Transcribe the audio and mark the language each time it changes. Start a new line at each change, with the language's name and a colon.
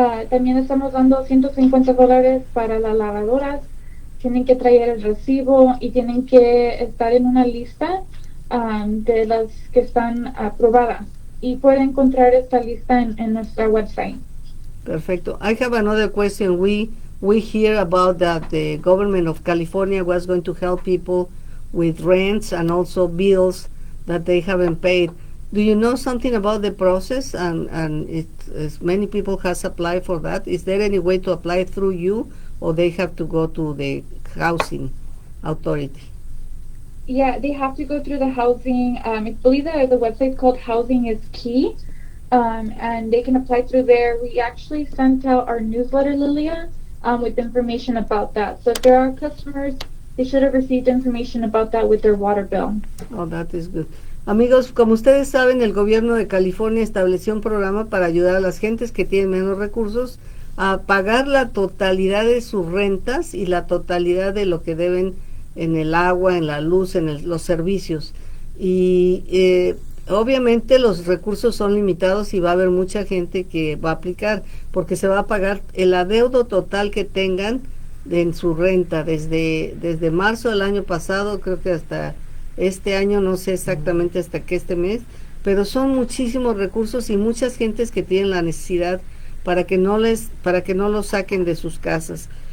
Spanish: También estamos dando $150 para las lavadoras. Tienen que traer el recibo y tienen que estar en una lista de las que están aprobadas. Y pueden encontrar esta lista en nuestra website. Perfecto.
English: I have another question. We hear about that the government of California was going to help people with rents and also bills that they haven't paid. Do you know something about the process? And many people has applied for that. Is there any way to apply through you, or they have to go to the housing authority? Yeah, they have to go through the housing. I believe that the website called Housing is Key, and they can apply through there. We actually sent out our newsletter, Lilia, with information about that. So if there are customers, they should have received information about that with their water bill. Oh, that is good.
Spanish: Amigos, como ustedes saben, el gobierno de California estableció un programa para ayudar a las gentes que tienen menos recursos a pagar la totalidad de sus rentas y la totalidad de lo que deben en el agua, en la luz, en los servicios. Y obviamente los recursos son limitados y va a haber mucha gente que va a aplicar porque se va a pagar el adeudo total que tengan en su renta desde marzo del año pasado, creo que hasta este año, no sé exactamente hasta que este mes, pero son muchísimos recursos y muchas gentes que tienen la necesidad para que no los saquen de sus casas.